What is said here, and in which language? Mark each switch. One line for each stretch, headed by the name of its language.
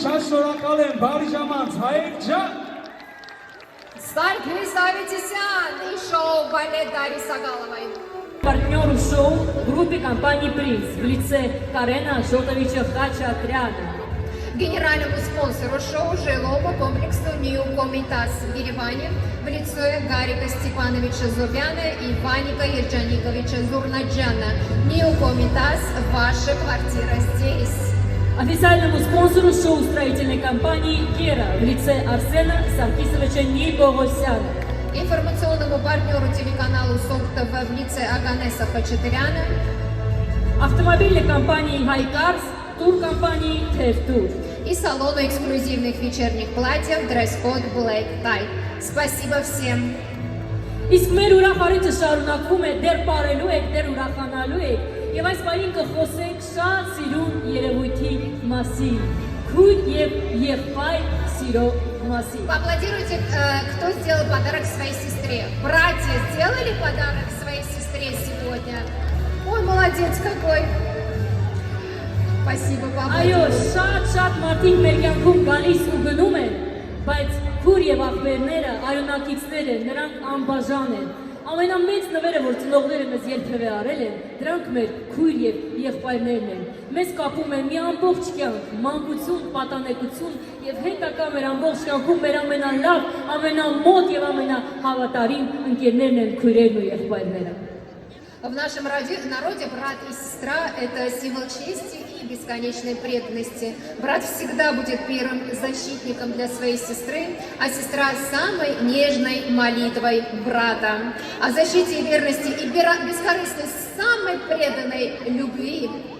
Armenian: շնորհակալ եմ, բարի ժամանց, Հայեր ջան։
Russian: Сергей Аветисян и шоу «Балет» Дарьи Сагаловой. Партнеру шоу группе компании «Принц» в лице Карена Шотовича Хачатряна. Генеральному спонсору шоу жилому комплексу «Нью Комитас» в Ереване в лице Гарика Степановича Зубяна и Ваника Ерджаниковича Зурнаджана. «Нью Комитас» – ваша квартира здесь. Официальному спонсору шоу строительной компании «Гера» в лице Арсена Саркисовича Нибогосяна. Информационному партнеру телеканалу СОК ТВ в лице Аганеса Хачатряна. Автомобильной компании «Хайкарс», туркомпании «Тертур». И салону эксклюзивных вечерних платьев дресс-код Black Tie. Спасибо всем!
Armenian: Իսկ մեր ուրախարիչը շարունակվում է, դեռ պարելու եք, դեռ ուրախանալու եք, եւ այս պարին կխոսենք շատ սիրուն երևույթի մասին, քույր եւ եղբայր սիրո մասին։
Russian: Поаплодируйте, кто сделал подарок своей сестре. Братья сделали подарок своей сестре сегодня? Ой, молодец какой! Спасибо, папа.
Armenian: Այո, շատ մարդիկ մեր կյանքում գալիս ու գնում են, բայց քույր եւ աղբերները, արյունակիցները, նրանք անբաժան են։ Ամենամեծ նվերը, որ ծնողները մեզ երբևէ արել են, դրանք մեր քույր եւ եղբայրներն են։ Մեզ կապում է մի ամբողջ կյանք, մանկություն, պատանեկություն եւ հետագա մեր ամբողջ կյանքում մեր ամենալավ, ամենամոտ եւ ամենահավատարիմ ընկերներն են քույրերն ու եղբայրները։
Russian: В нашем народе брат и сестра – это символ чести и бесконечной преданности. Брат всегда будет первым защитником для своей сестры, а сестра – самой нежной молитвой брата. О защите и верности и бескорыстной, самой преданной любви.